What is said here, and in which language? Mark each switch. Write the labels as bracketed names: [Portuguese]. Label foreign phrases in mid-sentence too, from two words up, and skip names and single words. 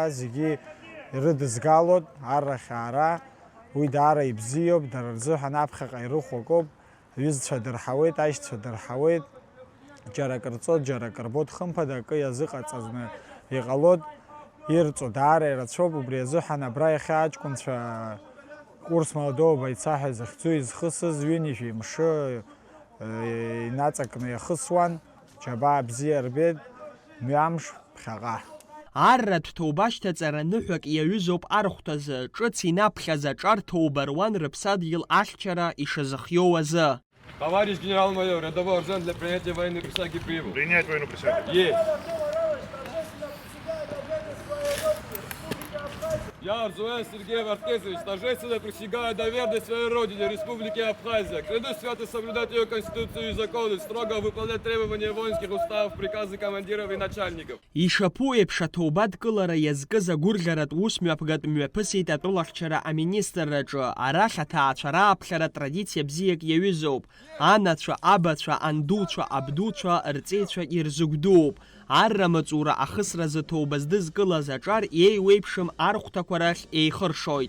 [Abkhazian] зегьы ирыдызгалоит аррахь аара, уи даара ибзиоуп, дара рзыҳәан аԥхьаҟа ирыхәагоуп, аҩызцәа дырҳауеит, аишьцәа дырҳауеит, џьара акы рҵот, џьара акы рбот, хымԥада акы иазыҟаҵазны иҟалоит, ирҵо даара ирацәоуп, убри азыҳәан абра иахьа аҷкәынцәа [Russian] курс молодого бойца [Abkhazian] ҳәа захьӡу изхысыз ҩынҩажәи мшы инаҵакны иахысуан, џьабаа бзиа рбеит, мҩамш ԥхьаҟа. Арратә ҭоубашьҭаҵара ныҳәак иаҩызоуп архәҭазы, ҿыц инаԥхьаз аҿар ҭоуба руан рыԥсадгьыл ахьчара ишазыхиоу азы. [Russian] Товарищ генерал-майор, рядовой орден для принятия военной присяги прибыл. Принять военную присягу. Есть. Я, Арзуэн Сергей Варткезович, торжественно присягаю на верность своей родине, Республике Абхазия. Клянусь свято соблюдать ее конституцию и законы, строго выполнять требования воинских уставов, приказы командиров и начальников. [Abkhazian] Ишаԥу еиԥш аҭоуба адкылара иазкыз агәырӷьаратә усмҩаԥгатә мҩаԥысит атәылахьчара аминистрраҿы. Арахь аҭаацәа рааԥхьара традициа бзиак иаҩызоуп. Анацәа, абацәа, андуцәа, абдуцәа, рҵеицәа ирзыгәдууп. Арра маҵура ахысразы ҭоуба здызкылаз аҿар еиуеиԥшым архәҭақәа рахь еихыршоит.